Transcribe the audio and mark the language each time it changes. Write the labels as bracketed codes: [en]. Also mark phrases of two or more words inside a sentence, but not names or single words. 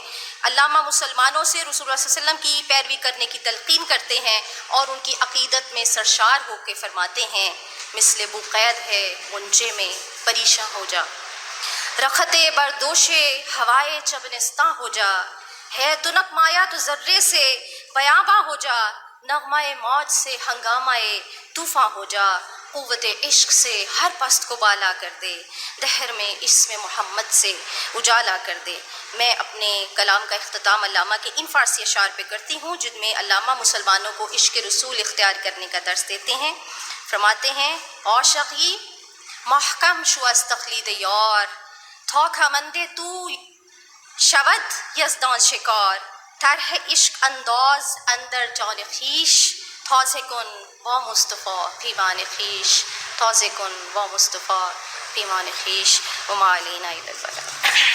[ur] علامہ مسلمانوں سے رسول اللہ [ar] صلی اللہ علیہ وسلم [ur] کی پیروی کرنے کی تلقین کرتے ہیں اور ان کی عقیدت میں سرشار ہو کے فرماتے ہیں: مثل بو قید ہے غنچے میں پریشاں ہو جا، رختے بردوشے ہوائے چبنستاں ہو جا، ہے تنک مایا تو ذرے سے بیاباں ہو جا، نغمہ موج سے ہنگامہ طوفاں ہو جا، قوت عشق سے ہر پست کو بالا کر دے، دہر میں اسم محمد سے اجالا کر دے. میں اپنے کلام کا اختتام علامہ کے ان فارسی اشعار پہ کرتی ہوں جن میں علامہ مسلمانوں کو عشق رسول اختیار کرنے کا درس دیتے ہیں. فرماتے ہیں: [fa] عاشقی محکم شو از تقلید یار، تا کمند تو شود یزدان شکار، طرح عشق انداز اندر جان خویش، تازه کن با مصطفیٰ پیمان خویش، تازه کن با مصطفیٰ پیمان خویش، [ar] وما علینا الا البلاغ.